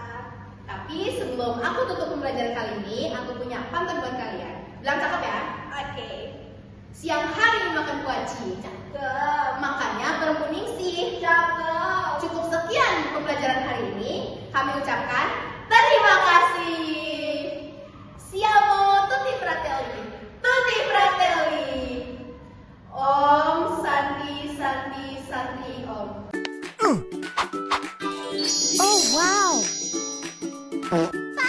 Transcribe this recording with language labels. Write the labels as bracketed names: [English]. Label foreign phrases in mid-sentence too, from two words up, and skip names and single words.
[Indonesian] Tapi sebelum aku tutup pembelajaran kali ini, aku punya pantun buat kalian. Bilang cakep ya? Oke. Siang hari makan kuaci. Cakep. Makannya perempu ningsih. Cakep. Cukup sekian pembelajaran hari ini. Kami ucapkan terima kasih. [Italian] Siamo tutti fratelli. Tutti fratelli. [Sanskrit] Om Santi Santi Santi Om. [English] Oh wow!